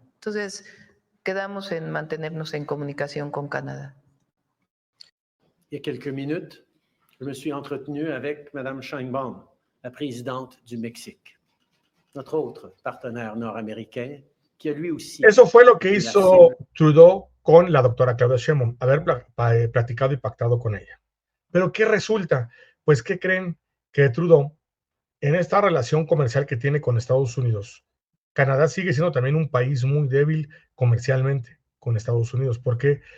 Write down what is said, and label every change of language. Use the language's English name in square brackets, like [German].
[Spanish] Entonces, quedamos en mantenernos en comunicación con Canadá. [French] Il y a quelques minutes, je me suis entretenu avec Mme Sheinbaum, la présidente du Mexique, notre autre partenaire nord-américain, qui a lui aussi... [Spanish] Eso fue lo que hizo Trudeau con la doctora Claudia Sheinbaum, haber platicado y pactado con ella. Pero ¿qué resulta? Pues, ¿qué creen? Que Trudeau, en esta relación comercial que tiene con Estados Unidos, Canadá sigue siendo también un país muy débil comercialmente con Estados Unidos. ¿Por qué?